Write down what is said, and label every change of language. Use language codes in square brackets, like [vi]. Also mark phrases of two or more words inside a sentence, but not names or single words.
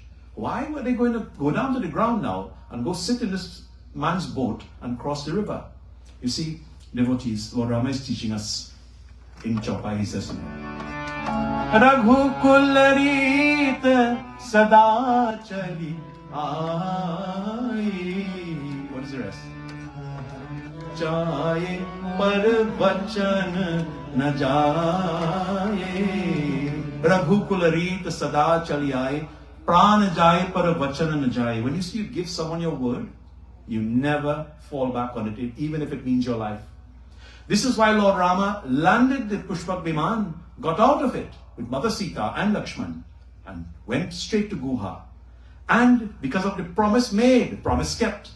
[en] Why were they going to go down to the ground now and go sit in this man's boat and cross the river? You see, devotees, Lord Rama is teaching us in Chopai, he says, [hi] रघुकुल रीत सदा चली आई. [en] What is the rest? [hi] छाये पर वचन न जाए. रघुकुल रीत सदा चली आई। प्राण जाए पर वचन न जाए. [en] When you see you give someone your word, you never fall back on it, even if it means your life. This is why Lord Rama landed the Pushpak Viman, got out of it with Mother Sita and Lakshman, and went straight to Guha. And because of the promise made, the promise kept.